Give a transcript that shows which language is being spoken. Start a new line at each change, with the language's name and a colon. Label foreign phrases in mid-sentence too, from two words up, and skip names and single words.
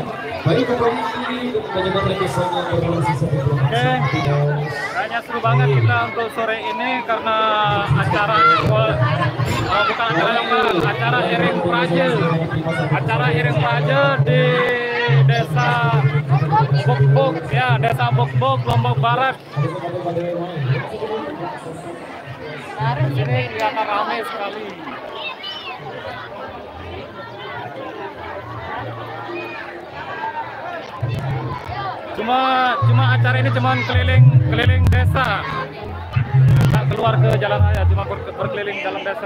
Indonesian: Baik Bapak Ibu, bagaimana rekesan yang berlangsung sebelum Kayaknya seru banget kita untuk sore ini karena acaranya bukan acara lomba, acara iring praja. Acara iring praja di Desa Bokbok ya, Desa Bokbok, Lombok Barat. Ini kelihatan ramai sekali. Cuma acara ini cuma keliling desa, tak keluar ke jalan raya, cuma berkeliling dalam desa.